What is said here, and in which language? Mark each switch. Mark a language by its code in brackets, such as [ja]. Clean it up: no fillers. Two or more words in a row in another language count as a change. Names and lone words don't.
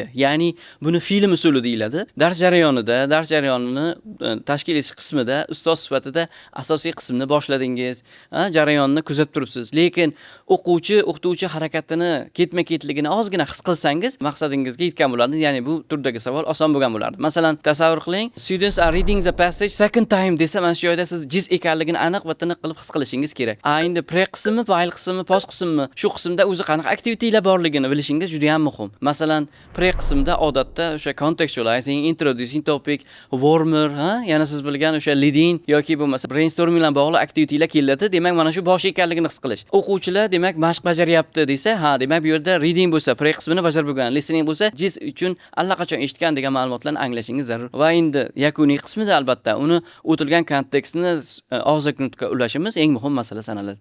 [uz] Ya'ni buni film usuli deyiladi. Dars jarayonini tashkil etish qismida ustoz sifatida asosiy qismni boshladingiz, jarayonni kuzatib turibsiz. Lekin o'qituvchi harakatini ketma-ketligini ozgina his qilsangiz, maqsadingizga yetgan bo'ladi. Ya'ni bu turdagi savol oson bo'lgan bo'lardi. Masalan, tasavvur qiling, [en] students are reading the passage second time [uz] desa, mana shu joyda siz jiz ekanligini aniq va tiniq qilib his qilishingiz kerak. Endi pre qismi, while qismi, post qismi, shu qismda o'zi qanaqa aktivitelar borligini bilishingiz juda ham muhim. Masalan, pre qismda odatda o'sha contextualizing, [en] introducing topic, warmer, [uz] yana siz bilgan o'sha leading yoki bo'lmasa brainstorming bilan bog'liq aktivitelar keladi. Demak, mana shu bosh ekanligini his qilish. O'quvchilar demak mashq bajaryapti desa, demak bu yerda reading bo'lsa, pre qismini bajarib bo'lgan, listening bo'lsa, jiz uchun allaqachon eshitgan degan ma'lumotlarni anglashingiz zarur. Va endi yakuniy qismida albatta uni o'tilgan kontekstni og'zaki nutqqa ulashimiz eng muhim masala sanaladi.